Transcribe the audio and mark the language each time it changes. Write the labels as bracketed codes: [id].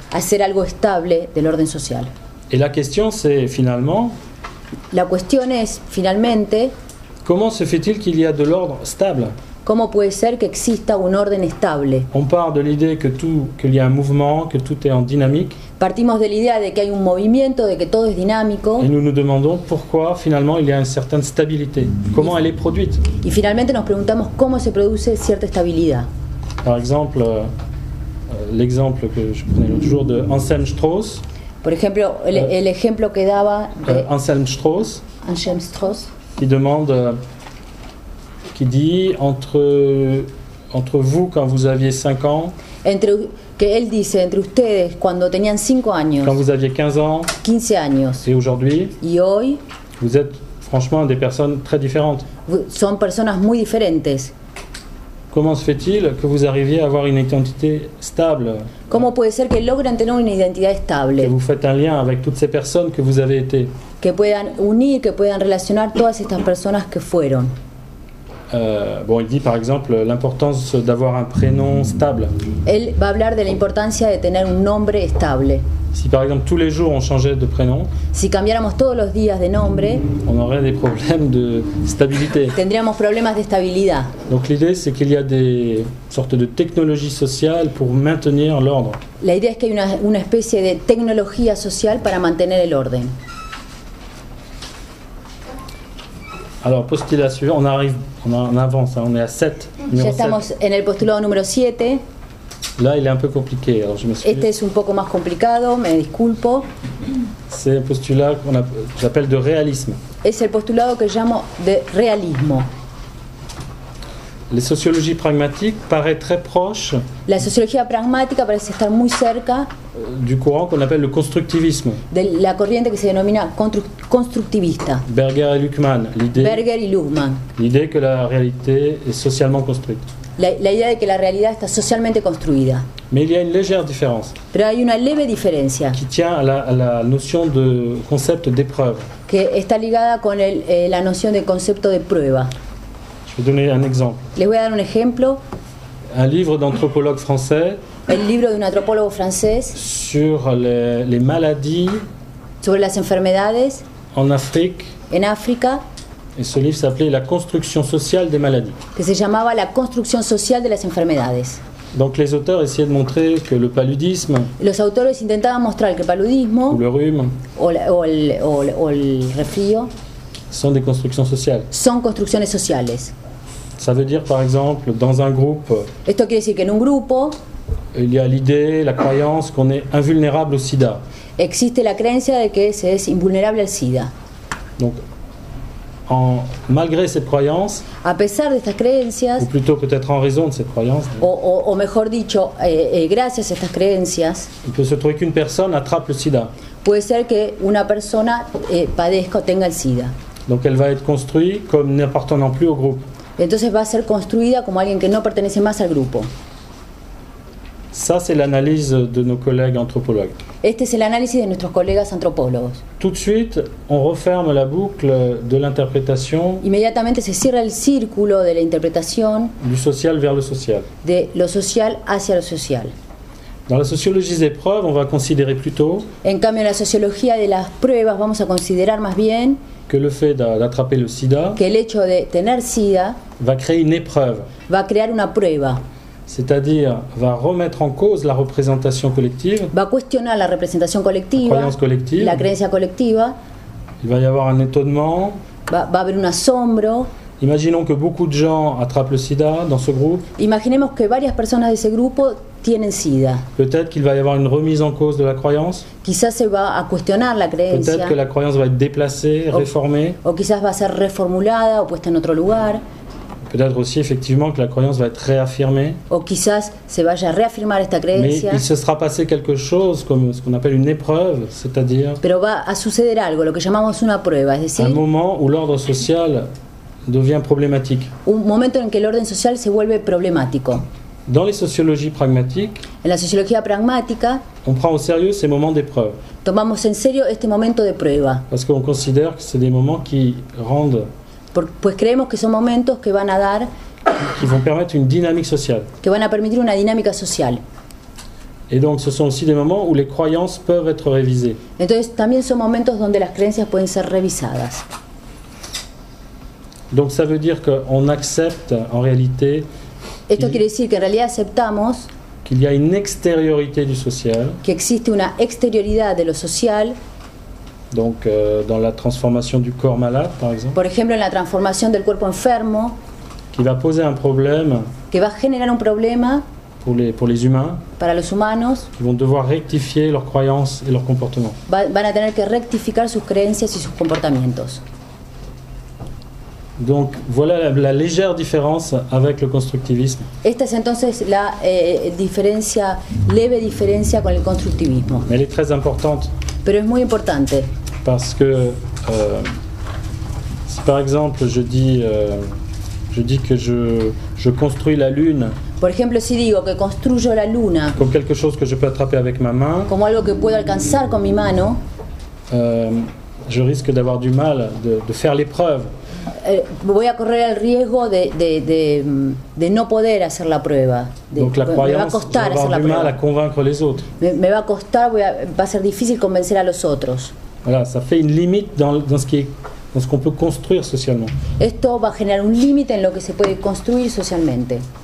[es] Hacer algo estable del orden social. [fr] Et la question, c'est finalement... [es] La cuestión es, finalmente... [fr] Comment se fait-il qu'il y a de l'ordre stable? [es] ¿Cómo puede ser que exista un orden estable? [fr] On part de l'idée qu'il y a un mouvement, que tout est en dynamique. [es] Partimos de la idea de que hay un movimiento, de que todo es dinámico. [fr] Et nous nous demandons pourquoi finalement il y a une certaine stabilité. Comment elle est produite? [es] Y finalmente nos preguntamos cómo se produce cierta estabilidad. [fr] Par exemple, l'exemple que je prenais l'autre jour de Anselm Strauss. [es] Por ejemplo, el ejemplo que daba de [fr] Anselm Strauss, qui demande, qui dit entre vous quand vous aviez 5 ans, [es] que él dice entre ustedes cuando tenían 5 años, [fr] quand vous aviez 15 ans, [es] 15 años, [fr] et aujourd'hui, [es] y hoy, [fr] vous êtes franchement des personnes très différentes. [es] Son personas muy diferentes. [fr] Comment se fait-il que vous arriviez à avoir une identité stable? [es] ¿Cómo puede ser que logren tener una identidad estable? [fr] Que vous faites un lien avec toutes ces personnes que vous avez été. [es] Que puedan unir, que puedan relacionar todas estas personas que fueron. [fr] Bon, il dit par exemple l'importance d'avoir un prénom stable. [es] Él va a hablar de la importancia de tener un nombre estable. [fr] Si par exemple tous les jours on changeait de prénom, [es] si cambiáramos todos los días de nombre, [fr] on aurait des problèmes de stabilité. [es] Tendríamos problemas de estabilidad. [fr] Donc l'idée c'est qu'il y a des sortes de technologies sociales pour maintenir l'ordre. [es] La idea es que hay una especie de tecnología social para mantener el orden. [fr] Alors postulat suivant, on avance, on est à 7. [es] Ya estamos en el postulado número 7. [fr] Là, il est un peu compliqué, alors je m'excuse. [es] Este es un poco más complicado, me disculpo. [fr] C'est un postulat que j'appelle de réalisme. [es] Es el postulado que llamo de realismo. [fr] La sociologie pragmatique paraît très proche. [es] La sociología pragmática parece estar muy cerca [fr] du courant qu'on appelle le constructivisme. [es] De la corriente que se denomina constructivista. [fr] Berger et Luhmann. [es] Berger y Luhmann. [fr] L'idée que la réalité est socialement construite. [es] La idea de que la realidad está socialmente construida. [fr] Mais il y a une légère différence. [es] Pero hay una leve diferencia. [fr] Qui tient à la notion de concept d'épreuve. [es] Que está ligada con la noción de concepto de prueba. [fr] Je vais donner un exemple. [es] Les voy a dar un ejemplo. [fr] Un livre d'anthropologue français. [es] El libro de un antropólogo francés. [fr] Sur les maladies. [es] Sobre las enfermedades. [fr] En Afrique. [es] En África. [fr] Et ce livre s'appelait La construction sociale des maladies. [es] Que se llamaba La construcción social de las enfermedades. [fr] Donc les auteurs essayaient de montrer que le paludisme. [es] Los autores intentaban mostrar que el paludismo. [fr] Ou le rhume. [es] O el resfrío. [fr] Sont des constructions sociales. [es] Son construcciones sociales. [fr] Ça veut dire par exemple dans un groupe. [es] Esto quiere decir que en un grupo. [fr] Il y a l'idée, la croyance qu'on est invulnérable au sida. [es] Existe la creencia de que se es invulnerable al SIDA. [fr] Donc, malgré cette croyance, [es] a pesar de estas creencias, [fr] ou plutôt peut-être en raison de cette croyance, [es] o mejor dicho, gracias a estas creencias, [fr] il peut se trouver qu'une personne attrape le sida. [es] Puede ser que una persona padezca o tenga el SIDA. [fr] Donc elle va être construite comme n'appartenant plus au groupe. [es] Entonces va a ser construida como alguien que no pertenece más al grupo. [fr] Ça, c'est l'analyse de nos collègues anthropologues. [es] Este es el análisis de nuestros colegas antropólogos. [fr] Tout de suite, on referme la boucle de l'interprétation. [es] Inmediatamente se cierra el círculo de la interpretación. [fr] Du social vers le social. [es] De lo social hacia lo social. [fr] Dans la sociologie des preuves, on va considérer plutôt. [es] En cambio, en la sociología de las pruebas vamos a considerar más bien. [fr] Que le fait d'attraper le sida. [es] Que el hecho de tener SIDA. [fr] Va créer une épreuve. [es] Va a crear una prueba. [fr] C'est-à-dire va remettre en cause la représentation collective. [es] Va a cuestionar la representación colectiva. [fr] La croyance collective. [es] La creencia colectiva. [fr] Il va y avoir un étonnement. [es] Va a haber un asombro. [fr] Imaginons que beaucoup de gens attrapent le sida dans ce groupe. [es] Imaginemos que varias personas de ese grupo tienen SIDA. [fr] Peut-être qu'il va y avoir une remise en cause de la croyance. [es] Quizás se va a cuestionar la creencia. [fr] Peut-être que la croyance va être déplacée, réformée. [es] O quizás va a ser reformulada o puesta en otro lugar. [fr] Peut-être aussi effectivement que la croyance va être réaffirmée. [es] O quizás se vaya a reafirmar esta creencia. [fr] Mais il se sera passé quelque chose comme ce qu'on appelle une épreuve, c'est-à-dire [es] Pero va a suceder algo, lo que llamamos una prueba, es decir, [fr] un moment où l'ordre social devient problématique. [es] un momento en que el orden social se vuelve problemático. [fr] Dans les sociologies pragmatiques, [es] En la sociología pragmática [fr] on prend au sérieux ces moments d'épreuve, [es] tomamos en serio este momento de prueba, [fr] parce qu'on considère que c'est des moments qui rendent, [es] pues creemos que son momentos que van a dar, [fr] qui vont permettre une dynamique sociale. [es] que van a permitir una dinámica social. [fr] Et donc ce sont aussi des moments où les croyances peuvent être révisées. [es] Entonces también son momentos donde las creencias pueden ser revisadas. [fr] Donc ça veut dire qu'on accepte en réalité [es] Esto quiere decir que en realidad aceptamos [fr] qu'il y a une extériorité du social, [es] que existe una exterioridad de lo social, [fr] donc dans la transformation du corps malade par exemple, [es] por ejemplo en la transformación del cuerpo enfermo, [fr] qui va poser un problème [es] que va a generar un problema [fr] pour les humains, [es] para los humanos, [fr] qui vont devoir rectifier leurs croyances et leurs comportements. [es] van a tener que rectificar sus creencias y sus comportamientos. [fr] Donc voilà la légère différence avec le constructivisme. [es] Esta es entonces la leve diferencia con el constructivismo. [fr] Mais elle est très importante [es] Pero es muy importante, [fr] parce que si par exemple je dis que je construis la lune [es] por ejemplo, si digo que construyo la luna [fr] comme quelque chose que je peux attraper avec ma main, [es] como algo que puedo alcanzar con mi mano, [fr] je risque d'avoir du mal de faire l'épreuve. [es] voy a correr el riesgo de no poder hacer la prueba. [fr] Donc la [es] me va a [fr] croyance, je vais [es] costar hacer [fr] avoir [es] la [fr] du mal à [es] prueba. [fr] convaincre les autres. [es] Me va a costar, va a ser difícil convencer a los otros. [fr] Voilà, ça fait une limite dans ce qu'on peut construire socialement. [es] Esto va a generar un límite en lo que se puede construir socialmente.